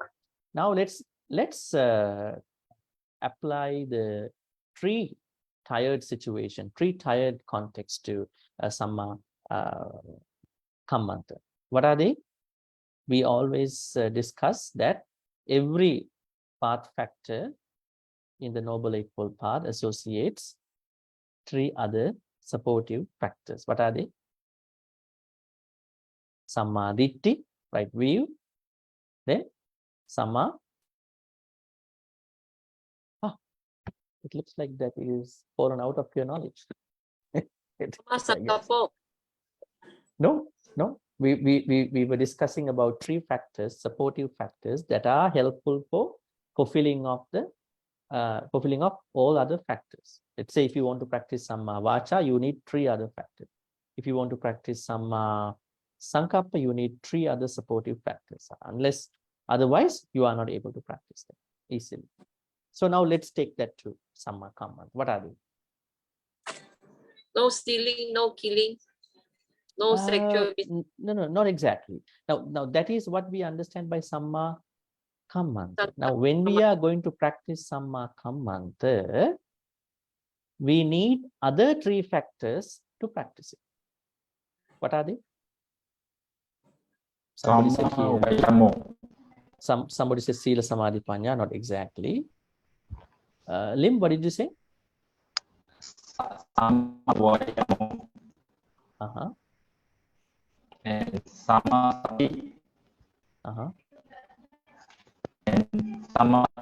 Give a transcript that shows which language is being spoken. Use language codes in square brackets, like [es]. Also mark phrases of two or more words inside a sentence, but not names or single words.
[en] Now let's apply the three-tiered situation, three-tiered context to sammākammanta. What are they? We always discuss that every path factor in the Noble Eightfold Path associates three other supportive factors. What are they? Samma-ditti, right view. Then it looks like that is fallen out of your knowledge. Dhammacakkappavattana. No. We were discussing about three factors, supportive factors that are helpful for fulfilling of all other factors. Let's say if you want to practice [pi] samma vacha, [en] you need three other factors. If you want to practice [pi] samma sankappa, [en] you need three other supportive factors. Unless otherwise, you are not able to practice them easily. So now let's take that to sammākammanta. What are they? No stealing, no killing, no sexual. No, not exactly. Now that is what we understand by sammākammanta. Now, when we are going to practice sammākammanta, we need other three factors to practice it. What are they? Somebody said here. Somebody says [pi] sila samadhi panya. [en] Not exactly. Lim, what did you say? sammāvāyamo, Uh-huh. and sammāsati, Uh-huh. and sammā.